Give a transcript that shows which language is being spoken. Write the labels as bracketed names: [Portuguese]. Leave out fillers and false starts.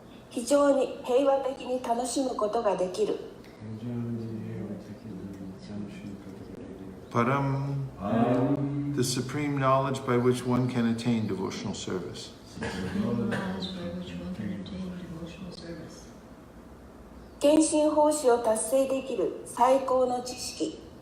[Japanese] 非常に平和的に楽しむことができる [English] Param, the supreme knowledge by which one can attain devotional service. Supreme knowledge by which one can attain devotional service. [Japanese] 献身奉仕を達成できる最高の知識